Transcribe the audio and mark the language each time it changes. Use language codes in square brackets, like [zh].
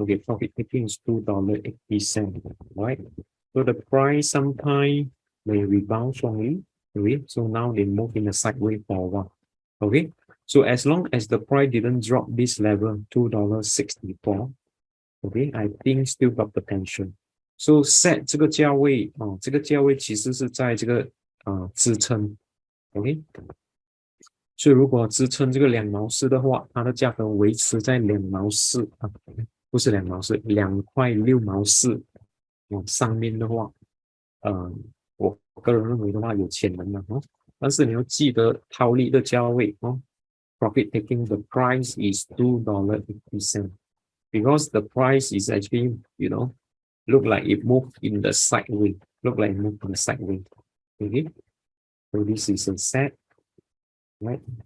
[en] Okay, profit taking is $2.80, right? So the price sometime may rebound strongly. Okay, so now they move in a sideways for a while. Okay, so as long as the price didn't drop this level, $2.64, okay, I think still got potential. So set [zh] 这个价位这个价位其实是在这个支撑 ，OK。所以如果支撑这个2毛4的话，它的价格维持在2毛4啊，不是2毛4，2.6毛4上面的话，我个人认为的话有潜能的哦。但是你要记得套利的价位哦 [en] ，profit taking the price is $2.80 because the price is actually look like it moved in the sideways, look like it moved in the sideways. Okay, so this is a set, right?